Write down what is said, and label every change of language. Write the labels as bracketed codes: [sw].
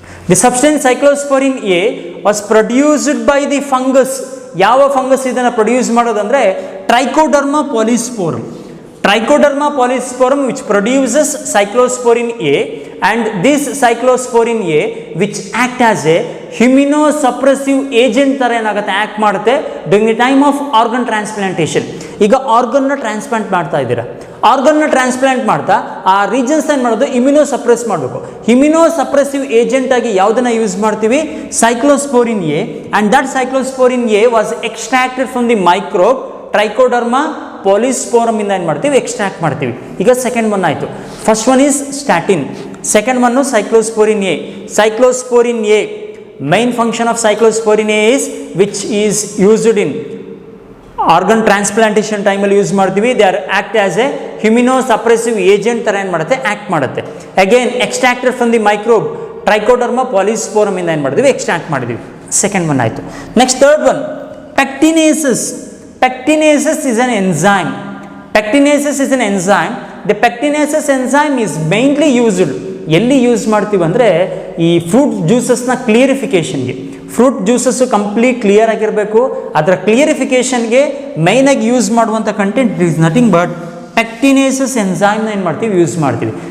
[en] The substance cyclosporin A was produced by the fungus. [kn] ಯಾವ fungus ಇದನ್ನು produce ಮಾಡೋದಂದರೆ trichoderma ಪಾಲಿಸ್ಪೋರಮ್. [en] Trichoderma polysporum which produces cyclosporin A, and this cyclosporin A which act as a immunosuppressive agent [kn] ತರ ಏನಾಗುತ್ತೆ, act ಮಾಡುತ್ತೆ [en] During the time of organ transplantation. [kn] ಈಗ ಆರ್ಗನ್ನ transplant ಮಾಡ್ತಾ ಇದ್ದೀರಾ, ಆರ್ಗನ್ನ transplant ಮಾಡ್ತಾ ಆ ರೀಜನ್ಸ್ ಏನು ಮಾಡೋದು, ಇಮ್ಯುನೋಸಪ್ರೆಸ್ ಮಾಡಬೇಕು. ಇಮ್ಯುನೋಸಪ್ರೆಸಿವ್ ಏಜೆಂಟ್ ಆಗಿ ಯಾವುದನ್ನು ಯೂಸ್ ಮಾಡ್ತೀವಿ, ಸೈಕ್ಲೋಸ್ಪೋರಿನ್ A. [en] and that cyclosporin A was extracted from the microbe Trichoderma polysporum [kn] ಇಂದ ಏನು ಮಾಡ್ತೀವಿ, ಎಕ್ಸ್ಟ್ರಾಕ್ಟ್ ಮಾಡ್ತೀವಿ. ಈಗ ಸೆಕೆಂಡ್ ಒನ್ ಆಯಿತು. [en] First one is statin, second ಒನ್ನು cyclosporin A. Cyclosporin A, main function of cyclosporin A is which is used in organ transplantation [kn] ಟೈಮಲ್ಲಿ use ಮಾಡ್ತೀವಿ. [en] they are act as a immunosuppressive agent [kn] ಥರ ಏನು ಮಾಡುತ್ತೆ, ಆ್ಯಕ್ಟ್ ಮಾಡುತ್ತೆ. [en] again extracted from the microbe Trichoderma polysporum [kn] ಇಂದ ಏನು ಮಾಡಿದ್ವಿ, extract ಮಾಡಿದ್ವಿ. ಸೆಕೆಂಡ್ ಒನ್ ಆಯಿತು. Next third one ಪೆಕ್ಟಿನೇಸಸ್. [en] Pectinases is an enzyme. Pectinases is an enzyme. The pectinases enzyme is mainly used [kn] ಎಲ್ಲಿ ಯೂಸ್ ಮಾಡ್ತೀವಿ ಅಂದರೆ ಈ fruit ಜ್ಯೂಸಸ್ನ ಕ್ಲಿಯರಿಫಿಕೇಷನ್ಗೆ. Fruit juices complete clear ಆಗಿರಬೇಕು. ಅದರ ಕ್ಲಿಯರಿಫಿಕೇಷನ್ಗೆ ಮೈನಾಗಿ ಯೂಸ್ ಮಾಡುವಂಥ content [en] it is nothing but [kn] ಪೆಕ್ಟಿನೇಸಸ್ ಎನ್ಸೈಮ್ನ ಏನು ಮಾಡ್ತೀವಿ ಯೂಸ್ ಮಾಡ್ತೀವಿ.